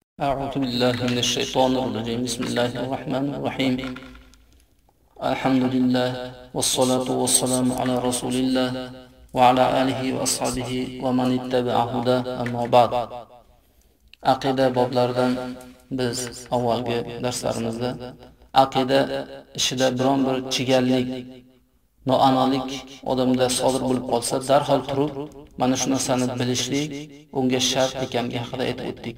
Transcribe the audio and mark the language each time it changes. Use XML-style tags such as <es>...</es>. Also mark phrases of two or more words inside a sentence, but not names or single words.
<ar>أعوذ بالله من الشيطان الرجيم بسم الله الرحمن الرحيم الحمد لله والصلاة والسلام على رسول الله وعلى آله وأصحابه ومن اتبع هداه أما بعد</ar> <uz>aqida boblaridan biz avvalgi darslarimizda aqida ishida biron bir chigallik, noaniqlik odamda sodir bo'lib qolsa, darhol turib mana shu narsani bilishlik unga shart ekanligi haqida aytib o'tdik.</uz>